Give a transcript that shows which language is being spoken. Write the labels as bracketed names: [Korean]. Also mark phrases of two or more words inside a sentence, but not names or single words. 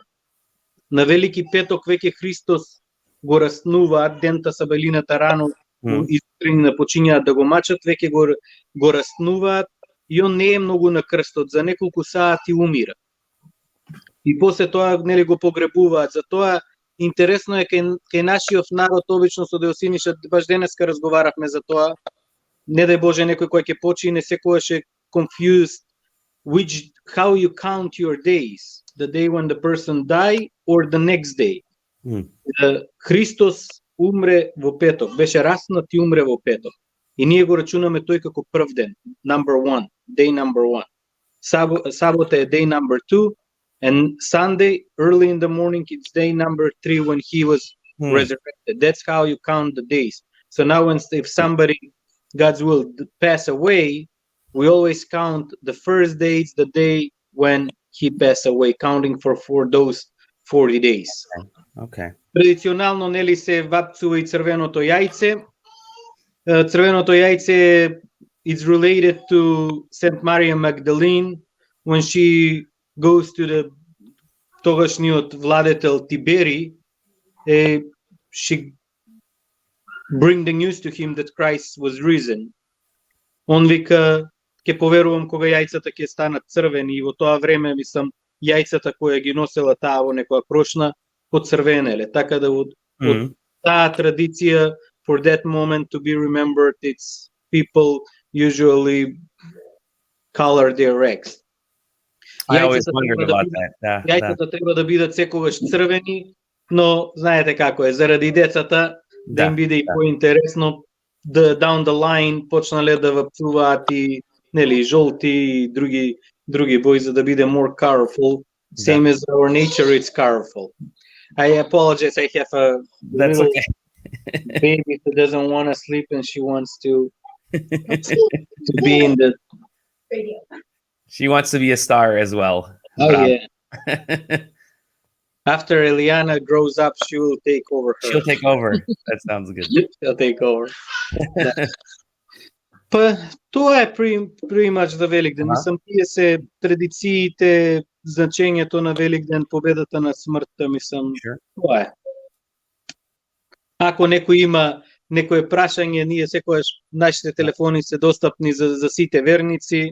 [Macedonian] На Велики петок веќе Христос го раснуваат, дента сабелината рано и сутринина почињаат да го мачат, веќе го раснуваат и он не е многу на крстот, за неколку сати умира. И после тоа нели го погребуваат. Затоа интересно е кај нашиот народ обично со Деосиниша, баш денеска разговаравме за тоа. Не дај Боже некој кој ќе почине секогаш е [English] confused how you count your days, the day when the person die or the next day. [Macedonian] Христос умре во петок, беше раснат и умре во петок. И ние го рачунаме тој како прв ден, [English] day number one. [Macedonian] Сабота е [English] day number 2, and Sunday, early in the morning, it's day number 3 when he was resurrected. That's how you count the days. So now if somebody, God's will, pass away, we always count the first days, the day when he passed away, counting for those 40 days. Okay. [Macedonian] Традиционално нели се вапцува и црвеното јајце. Црвеното јајце [English] is related to Saint Maria Magdalene when she goes to the [Macedonian] тогашниот владетел Тибери, [English] she bring the news to him that Christ was risen. [Macedonian] Он вика, ќе поверувам кога јајцата ќе станат црвени, и во тоа време, мислам, јајцата која ги носела таа во некоја крошна, поцрвенеле. Така да од таа традиција, [English] for that moment to be remembered, it's people usually color their eggs. I always wondered about that. [Macedonian] Јајцата треба да бидат секогаш црвени, но знаете како е, заради децата да им биде и поинтересно, [English] down the line [Macedonian] почнале да вапцуваат и нели, жолти и други бои за да биде [English] more colorful. Same as our nature, it's colorful. I apologize. I have a That's little okay. baby who doesn't want to sleep and she wants to be in the. She wants to be a star as well. Oh Bravo. yeah. After Eliana grows up, she will take over her. She'll take over. That sounds good. She'll take over. [Macedonian] Па, тоа е [English] pretty much [Macedonian] за Великден. Мислам, тие се традициите, значењето на Великден, победата на смртта, мислам, тоа е. Ако некој има некое прашање, ние секогаш нашите телефони се достапни за сите верници.